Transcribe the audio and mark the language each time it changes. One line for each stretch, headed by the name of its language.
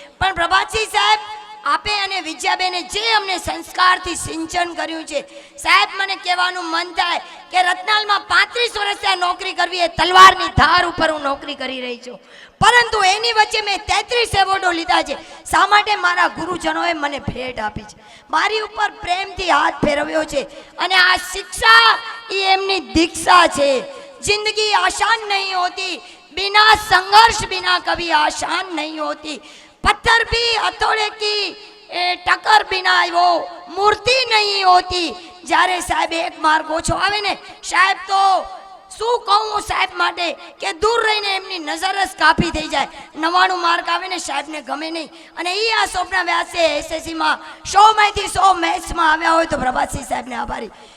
Gujarati: પણ પ્રભાતસિંહ સાહેબ આપે અને વિજયાબેને જે અમને સંસ્કારથી સિંચન કર્યું છે, સાહેબ મને કહેવાનું મન થાય કે રત્નાલમાં 35 વર્ષથી આ નોકરી કરવી એ તલવારની ધાર ઉપર હું નોકરી કરી રહી છું, પરંતુ એની વચ્ચે મેં 33 એવોર્ડો લીધા છે. શા માટે? મારા ગુરુજનોએ મને ભેટ આપી છે, મારી ઉપર પ્રેમથી હાથ ફેરવ્યો છે અને આ શિક્ષા એ એમની દીક્ષા છે.
Hindi: જિંદગી આસાન નહીં હોતી, बिना संघर्ष बिना कभी आसान नहीं होती. पत्थर भी हथौड़े की टक्कर बिना वो मूर्ति नहीं होती.
Gujarati: જ્યારે સાહેબ એક માર્ગ ઓછો આવે ને સાહેબ, તો શું કહું સાહેબ માટે કે દૂર રહીને એમની નજર જ કાપી થઈ જાય. 99 માર્ક આવે ને સાહેબને ગમે નહીં. અને એ આ સ્વપ્ન વ્યાસે એસએસસીમાં 100માંથી 100 મેથ્સમાં આવ્યા હોય તો પ્રભાતસિંહ સાહેબને આભારી.